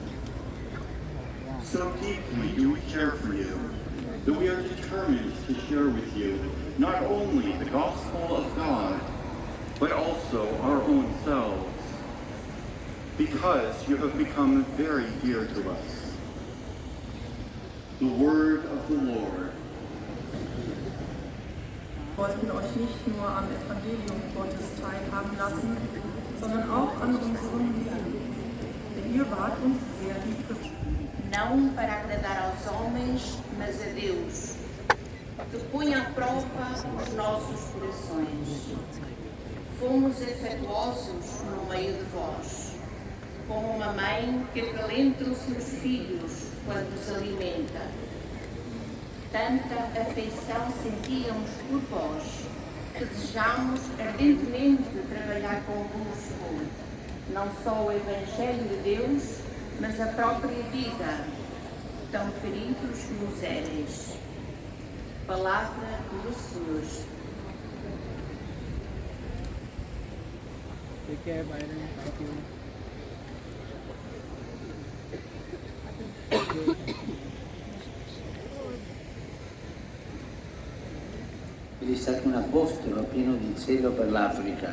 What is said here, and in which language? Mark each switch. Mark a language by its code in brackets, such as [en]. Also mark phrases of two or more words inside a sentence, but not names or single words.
[en] So deeply do we care for you, that we are determined to share with you not only the gospel of God, but also our own selves, because you have become very dear to us. The word of the Lord. [de] Wollten euch nicht nur am Evangelium Gottes teilhaben lassen, sondern auch an unserem Leben. Denn ihr wart uns sehr lieb gewonnen. [pt] Não para agradar aos homens, mas a Deus, que põe à prova os nossos corações. Fomos afetuosos no meio de vós, como uma mãe que acalenta os seus filhos quando os alimenta. Tanta afeição sentíamos por vós, que desejamos ardentemente trabalhar convosco, não só o Evangelho de Deus, mas a própria vida, tão queridos nos éreis. Palavra do Senhor. [it] Egli è stato un apostolo pieno di zelo per l'Africa.